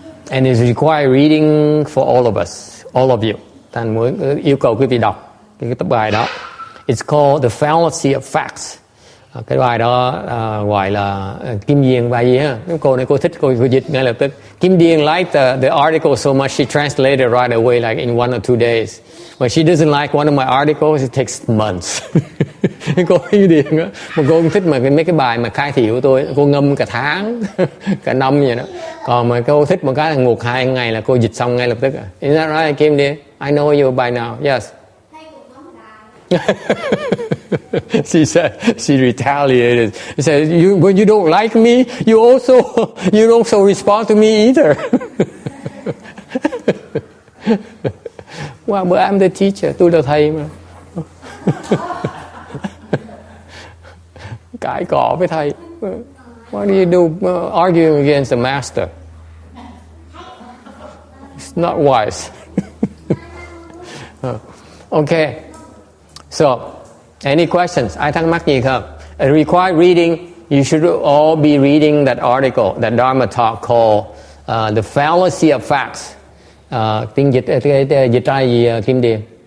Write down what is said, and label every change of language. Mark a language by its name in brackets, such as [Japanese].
[English] And it's required reading for all of us, all of you. [Vietnamese] Thành muốn yêu cầu quý vị đọc cái tập bài đó. [English] It's called The Fallacy of Facts. [Vietnamese] Cái bài đó gọi là Kim Điền bài gì ha? Cái cô này cô thích, cô dịch ngay lập tức. [English] Kim Điền liked the article so much she translated right away, like in 1 or 2 days. But she doesn't like one of my articles, it takes months. [Vietnamese] Cô Kim Điền á, mà cô không thích mà mấy cái bài mà khai thị của tôi, cô ngâm cả tháng, cả năm vậy đó. Còn mà cô thích một cái là ngược 2 ngày là cô dịch xong ngay lập tức. [English] Is that right, Kim Điền? I know you by now. Yes. She said, she retaliated. She said, when you don't like me, you don't also respond to me either. Well, but I'm the teacher. [Vietnamese] Tôi là thầy mà. Cãi cọ với thầy. [English] What do you do arguing against the master? It's not wise. Okay. So, any questions? [Vietnamese] Ai thắc mắc gì không? [English] Required reading, you should all be reading that article, that Dharma talk called The Fallacy of Facts. [Vietnamese] Tiếng dịch ra gì Kim Điền?